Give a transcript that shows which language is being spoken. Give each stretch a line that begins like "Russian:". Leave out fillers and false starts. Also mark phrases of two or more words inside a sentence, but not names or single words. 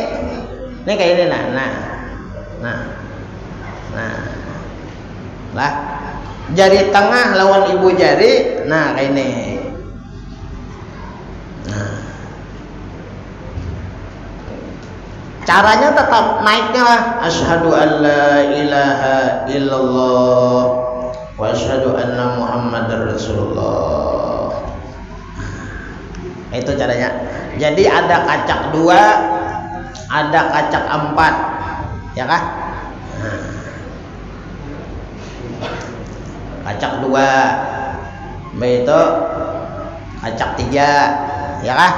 Banjar: Ini kayak ini nah. Lah. Jari tengah lawan ibu jari, nah kayak ini. Nah. Caranya tetap naiknya lah.
Arabic: أشهد أن لا إله إلا الله وأشهد أن محمدا رسول الله.
Banjar: Itu caranya. Jadi ada kacak 2, ada kacak 4, ya kah? Nah. Kacak 2, itu kacak 3, ya kah?